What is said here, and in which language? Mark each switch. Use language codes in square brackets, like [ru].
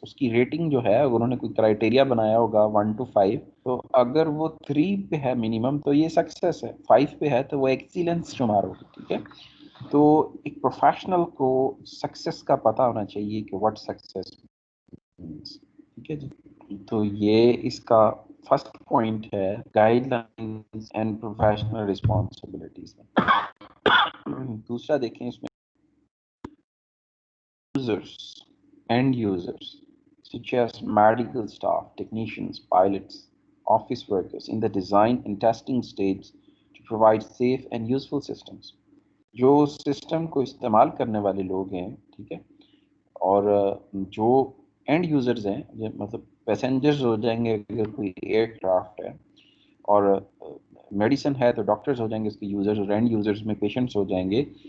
[ur] اس کی ریٹنگ جو ہے اگر انہوں نے کوئی کرائٹیریا بنایا ہوگا 1 to 5، تو اگر وہ 3 پہ ہے منیمم تو یہ سکسیس ہے، 5 پہ ہے تو وہ ایکسیلنس شمار ہوگی. ٹھیک ہے. تو ایک پروفیشنل کو سکسیس کا پتہ ہونا چاہیے کہ [en] What success means. [ur] ٹھیک ہے جی. تو یہ اس کا فرسٹ پوائنٹ ہے guide lines and professional responsibilities. دوسرا دیکھیں اس میں [en] users, end users, such as medical staff, technicians, pilots, office workers in the design and testing stage to provide safe and useful systems. [ur] جو سسٹم کو استعمال کرنے والے لوگ ہیں، ٹھیک ہے، اور جو اینڈ یوزرز ہیں مطلب پیسنجرز ہو جائیں گے اگر کوئی ایئر کرافٹ ہے، اور میڈیسن ہے تو ڈاکٹرز ہو جائیں گے اس کے یوزرز، اور اینڈ یوزرز میں پیشنٹس ہو جائیں گے.